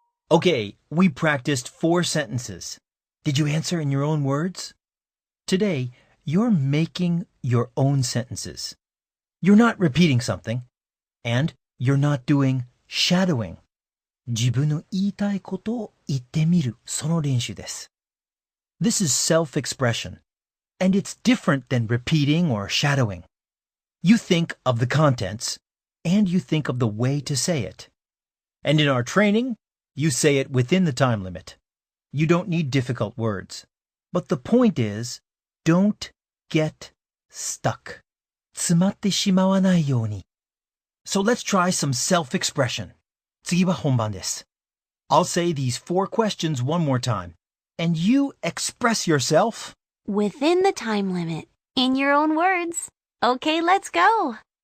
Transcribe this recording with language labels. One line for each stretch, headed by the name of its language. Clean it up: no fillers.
English: Okay, we practiced 4 sentences. Did you answer in your own words? Today, you're making your own sentences. You're not repeating something, and you're not doing shadowing.
Japanese: 自分の言いたいことを言ってみる、その練習です。
English: This is self-expression, and it's different than repeating or shadowing. You think of the contents, and you think of the way to say it. And in our training, you say it within the time limit. You don't need difficult words. But the point is, don't get stuck.
Japanese: 詰まってしまわないように.
English: So let's try some self-expression.
Japanese: 次は本番です.
English: I'll say these 4 questions one more time, and you express yourself Within the time limit, in your own words. Okay, let's go.